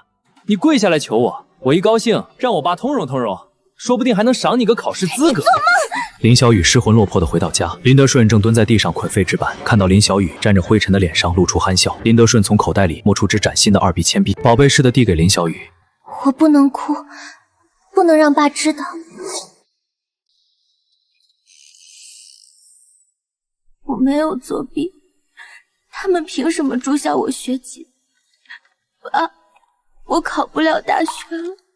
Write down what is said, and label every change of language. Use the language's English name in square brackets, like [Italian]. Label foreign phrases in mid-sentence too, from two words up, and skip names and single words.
[Chinese] 你跪下來求我，我一高興讓我爸通融通融，說不定還能賞你個考試資格。做夢！林小雨失魂落魄地回到家，林德順正蹲在地上捆廢紙板，看到林小雨沾着灰塵的臉上露出憨笑。林德順從口袋裡摸出支嶄新的2B鉛筆，寶貝似的遞給林小雨。我不能哭，不能讓爸知道。我沒有作弊，他們憑什麼註銷我學籍？爸，我考不了大學了。